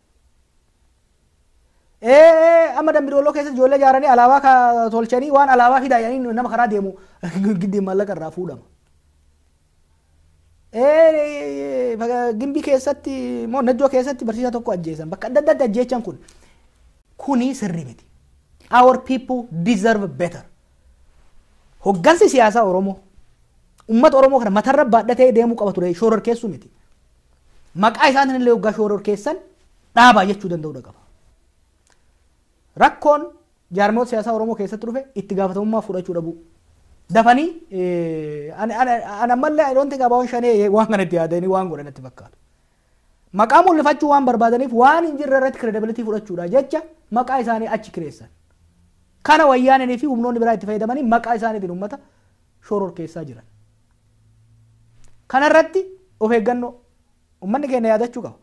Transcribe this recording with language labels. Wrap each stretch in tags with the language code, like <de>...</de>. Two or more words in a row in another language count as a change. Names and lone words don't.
<om>Amma Dambidolloo keessatti ijoollee ijaaranii alaabaa tolchanii waan alaabaa fidaayanii nama karaa deemu giddiin maallaqa irraa fuudhama. Gimbii keessatti moo Najjoo keessatti barsiisaa tokko ajjeesan bakka adda addaatti ajjeechan kuni sirrii miti.</om> <en>Our people deserve better.</en> <om>Hoggansi siyaasaa Oromoo ummata Oromoo kana matarra baadhatee deemuu qaba ture shooror keessu miti. Maqaa isaatiin illee hoggaa shooror keessan dhaabaa jechuu danda'uu qaba. Rakkoon jaarmoota siyaasaa Oromoo keessatti dhufe itti gaafatamummaa fudhachuu dhabu. Dafanii ana mallee</om> <en>I don't think about</en> <om>shanee waan kanatti yaadanii waan godhanatti fakkaatu. Maqaa mul'ifachuu waan barbaadaniif waan hin jirre irratti credibility fudhachuudha jecha maqaa isaanii achi kireessan. Kana wayyaananii fi humnoonni biraa itti fayyadamanii maqaa isaaniitiin uummata shooror keessaa jiran. Kana irratti of eeggannoo uummanni keenya yaadachuu qaba.</om>